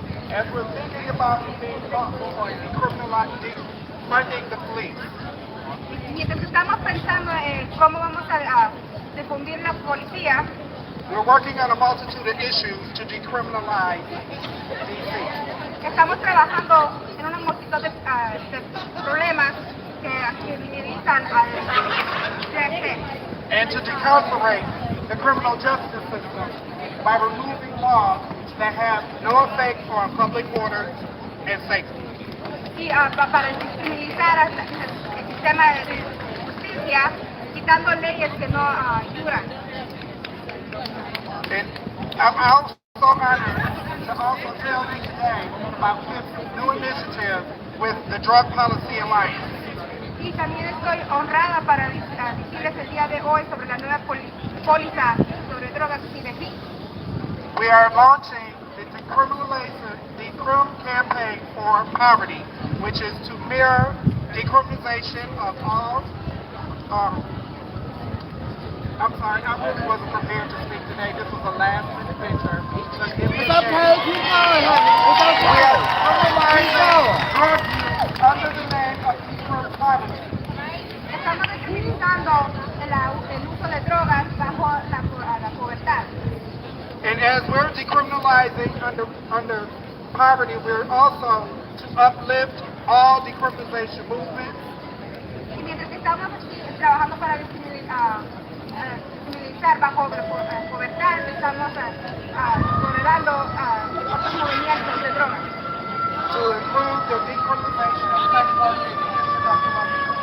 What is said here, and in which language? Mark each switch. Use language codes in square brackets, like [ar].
[en] As we're thinking about being thoughtful on decriminalizing, funding the police, [es] Mientras estamos pensando en cómo vamos a difundir la policía, [en] we're working on a multitude of issues to decriminalize DC. [es] estamos trabajando en una multitud de problemas que criminalizan al DF [en] And to decarcerate the criminal justice system by removing laws that have no effect on public order and safety. [es] y para criminalizar al sistema de justicia, quitando leyes que no ayudan. [en] And I'm also honored to also tell you today about this new initiative with the Drug Policy Alliance. [es] Y también estoy honrada para decirles el día de hoy sobre la nueva póliza sobre drogas civic. [en] We are launching the decrim campaign for poverty, which is to mirror decriminalization of all. I'm sorry, I really wasn't prepared to speak today. This was a last-minute venture. It's okay, keep going, honey. It's okay. We are criminalizing drug use under the name of decrim poverty. [es] Estamos criminalizando el uso de drogas bajo la pobreza. [en] And as we're decriminalizing under poverty, we're also to uplift all decriminalization movements. [es] Y mientras que estamos trabajando para criminalizar bajo la pobreza, estamos tolerando otros movimientos de drogas. [en] To improve the decriminalization of sex work in the District of Columbia.